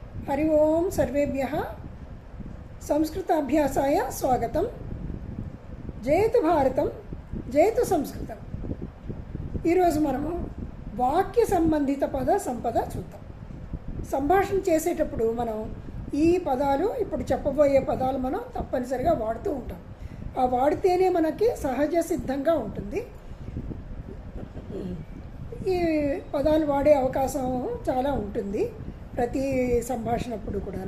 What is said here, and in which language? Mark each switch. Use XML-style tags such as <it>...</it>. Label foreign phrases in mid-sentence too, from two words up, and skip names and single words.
<sa>हरि ओम सर्वेभ्यः संस्कृताभ्यासाय स्वागतं। जयतु भारतं जयतु संस्कृतं।</sa> <te>ఈరోజు మనము వాక్య సంబంధిత పద సంపద చూద్దాం. సంభాషణ చేసేటప్పుడు మనం ఈ పదాలు ఇప్పుడు చెప్పబోయే పదాలు మనం తప్పనిసరిగా వాడుతూ ఉంటాం. ఆ వాడితేనే మనకి సహజ సిద్ధంగా ఉంటుంది. ఈ పదాలు వాడే అవకాశం చాలా ఉంటుంది ప్రతి సంభాషణప్పుడు కూడాను.</te>